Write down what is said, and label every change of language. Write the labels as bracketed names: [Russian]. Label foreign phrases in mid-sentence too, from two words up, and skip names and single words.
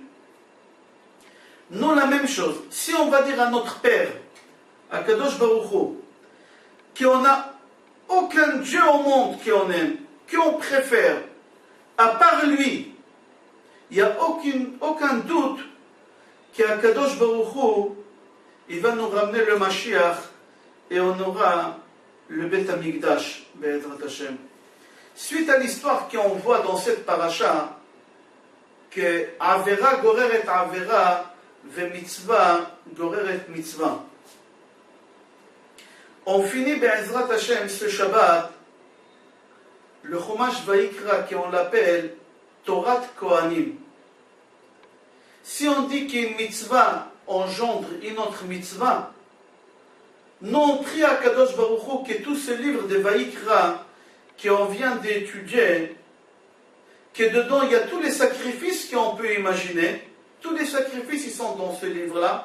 [French] Non, la même chose, si on va dire à notre Père, à [Hebrew] קדוש ברוך הוא, [French] qu'on n'a aucun Dieu au monde qu'on aime, qu'on préfère, à part lui, il n'y a aucun doute qu'à [Hebrew] קדוש ברוך הוא, [French] il va nous ramener le Mashiach et on aura le [Hebrew] בית המקדש, בעזרת השם. [French] Suite à l'histoire qu'on voit dans cette paracha, que [Hebrew] עבירה גוררת עבירה, ומצוה גוררת מצוה. [French] On finit [Hebrew] בעזרת השם [French] ce Shabbat, le Chumash Vayikra, qu'on l'appelle Torat Kohanim. Si on dit qu'une mitzvah engendre une autre mitzvah, nous on prie à [Hebrew] קדוש ברוך הוא [French] que tout ce livre de Vayikra qu'on vient d'étudier, que dedans il y a tous les sacrifices qu'on peut imaginer, tous les sacrifices ils sont dans ce livre-là.